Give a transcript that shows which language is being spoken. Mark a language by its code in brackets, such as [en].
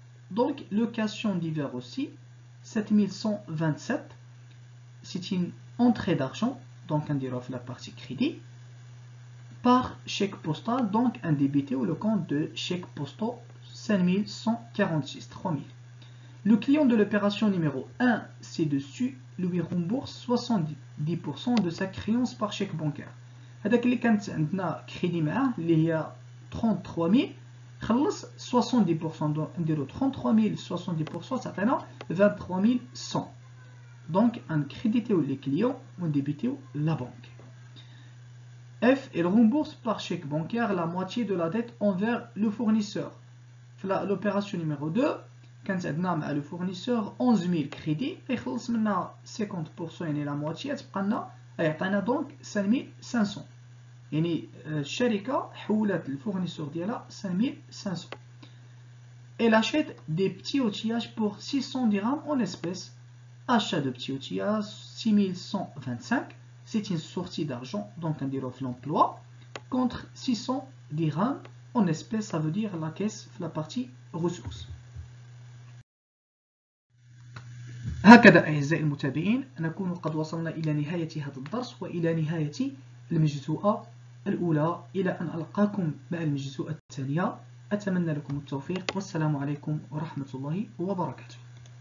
[fr] Donc, location d'hiver aussi, 7127, c'est une entrée d'argent, donc on dira la partie crédit, par chèque postal, donc un débité ou le compte de chèque postal 5146, 3000. Le client de l'opération numéro 1, ci-dessus, lui rembourse 70% de sa créance par chèque bancaire. [ar] هذاك اللي كانت عندنا كريدي معاه اللي هي 33000 خلص 70%. نديرو 33000 70% تعطينا 23100. دونك نكريديتيو لي كليون ونديبيتيو لا بنك. F. [fr] Il rembourse par chèque bancaire la moitié de la dette envers le fournisseur. [ar] في [fr] l'opération numéro 2 [ar] كانت عندنا مع لو fournisseur 11000 كريدي يخلص منها 50% يعني لا موتيي تبقى لنا يعطينا دونك 5500. يعني الشركة حولت الفورنيسور ديالها 5500. [fr] Elle achète des petits outillages pour 600 dirhams en espèces. Achat de petits outillages 6125. C'est une sortie d'argent, donc on dirait l'emploi, contre 600 dirham en espèces, ça veut dire la caisse في la partie ressources. [ar] هكذا أعزائي المتابعين نكون قد وصلنا إلى نهاية هذا الدرس وإلى نهاية المجزوءة الأولى. إلى أن ألقاكم مع المجزوءة الثانية، أتمنى لكم التوفيق، والسلام عليكم ورحمة الله وبركاته.